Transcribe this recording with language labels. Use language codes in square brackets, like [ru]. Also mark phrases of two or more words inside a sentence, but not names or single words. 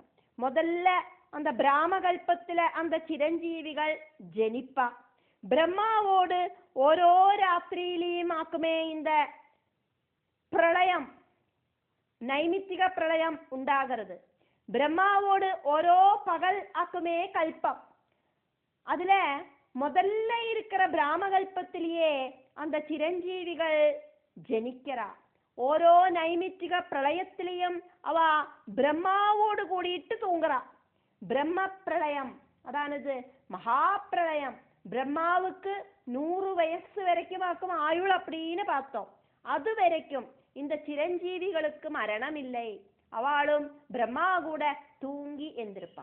[ta] முதல்ல அந்த பிராமகல்பத்துல அந்த சிரஞ்சீவிகள் ஜெனிப்பா, பிரம்மாவோடு ஓரோ ராத்திரியிலையும் ஆக்குமே இந்த பிரளயம் நைமித்திக பிரளயம் உண்டாகிறது. பிரம்மாவோடு ஓரோ பகல் ஆக்குமே கல்பம், அதுல முதல்ல இருக்கிற பிராமகல்பத்திலேயே அந்த சிரஞ்சீவிகள் ஜனிக்கிறா. [ml] ഓരോ നൈമിത്തിക പ്രളയത്തിലെയും അവ ബ്രഹ്മാവോട് കൂടിയിട്ട് തൂങ്ങുറா. [ta] பிரம்மப்பிரளயம் அதானது மகாப்பிரளயம். பிரம்மாவுக்கு 100 வயசு வரைக்கும் ஆக்கும் ஆயுள் அப்படின்னு பார்த்தோம். அது வரைக்கும் இந்த சிரஞ்சீவிகளுக்கு மரணம் இல்லை. அவளும் பிரம்மா கூட தூங்கி எந்திருப்பா.